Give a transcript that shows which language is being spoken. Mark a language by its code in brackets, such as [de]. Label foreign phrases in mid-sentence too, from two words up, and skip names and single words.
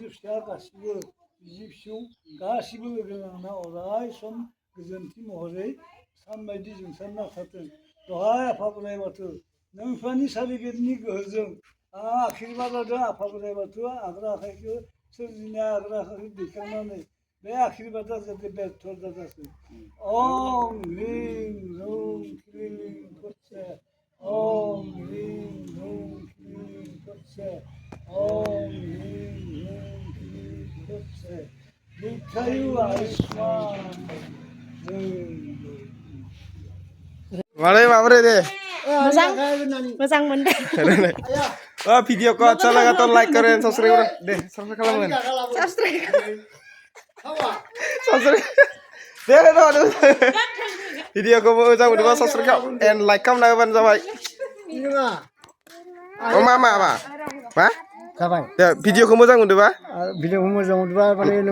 [brx] फिसा गासिबो बिसि फिसौ गासिबो लोगो नांना अराय सम गोजोनथि महरै सानबायदि जोंसारना थाथों दहाय आफा बोराइ बाथौ नोंफोरनि सारिगिरिनि गोहोजों आशीर्बाद होदों आफा बोराइ बाथौआ आग्रा आखाइखौ सोरजिनाय आग्रा आखाइखौ दैखांनानै बे आशीर्बादा जाहाथे बेर्थ जाजाथों [sa] ओम ह्रीं ह्रुं क्लीं तत्से ओम ह्रीं ह्रुं क्लीं तत्से ओम ह्रीं ह्रुं क्लीं तत्से दीर्घायु आयुष्मान [brx] मारै माबोरै दे मोजां मोनदों भिडिअ'खौ [hi] अच्छा लगा तो लाइक करें [brx] सब्सक्राइब दे सब्सक्राइब खालामगोन सब्सक्राइब दे भिडिअ'खौ मोजां मोनोबा [en] subscribe and like [brx] खालामना होबानो जाबाय मा मा मा मा जाबाय दे भिडिअ'खौ मोजां मोनदोंबा भिडिअखौ मोजां मोनदोंबा माने नों